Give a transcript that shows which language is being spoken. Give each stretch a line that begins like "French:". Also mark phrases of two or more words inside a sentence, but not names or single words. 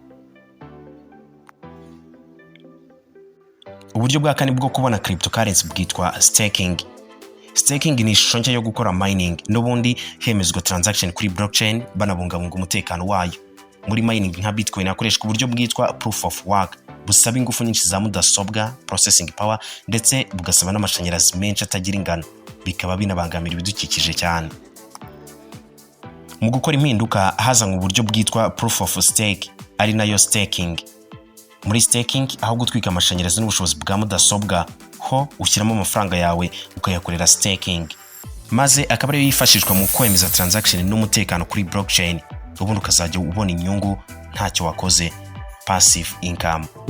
Kinyarwanda: Uburyo bwa kane bwo kubona cryptocurrency bwitwa staking. Staking ni ishusho nshya yo gukora mining, n'ubundi hemezwa transaction kuri blockchain banabungabunga umutekano wayo. Muri mining nka Bitcoin hakoreshwa uburyo bwitwa
English: proof of work
Kinyarwanda: busaba ingufu nyinshi za mudasobwa,
English: processing power,
Kinyarwanda: ndetse bugasaba n'amashanyarazi menshi atagira ingano, bikaba binabangamira ibidukikije cyane. Mu gukora impinduka hazanywe uburyo bwitwa
English: proof of stake
Kinyarwanda: ari nayo staking. Muri staking aho gutwika amashanyarazi n'ubushobozi bwa mudasobwa ho ushyiramo amafaranga yawe ukayakorera staking, maze akaba ariyo yifashishwa mu kwemeza transaction n'umutekano kuri blockchain, ubundi ukazajya ubona inyungu ntacyo wakoze,
English: passive income.